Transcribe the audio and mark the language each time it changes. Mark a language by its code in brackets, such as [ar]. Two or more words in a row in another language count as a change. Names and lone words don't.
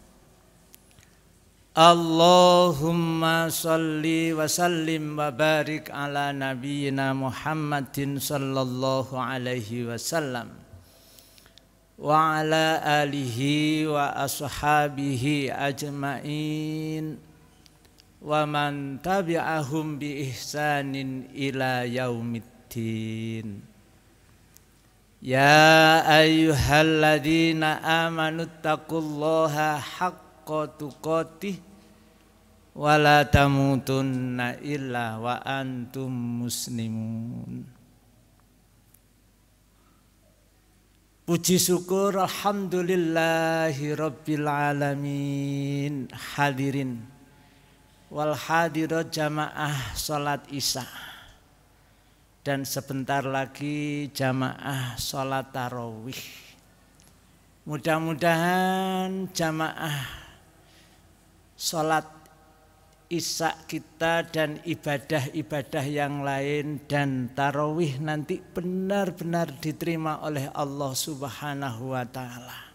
[ar] اللهم صل وسلم وبارك على نبينا محمد صلى الله عليه وسلم وعلى آله وأصحابه أجمعين ومن تبعهم بإحسان إلى يوم الدين. يا أيها الذين آمنوا اتقوا الله حق تقاته ولا تموتن إلا وأنتم مسلمون. [id] Puji syukur [ar] الحمد لله رب العالمين. الحاضرين والحاضرات [id] jamaah salat isya dan sebentar lagi jamaah salat tarawih. Mudah-mudahan jamaah salat isya kita dan ibadah-ibadah yang lain dan tarawih nanti benar-benar diterima oleh [ar] الله سبحانه وتعالى.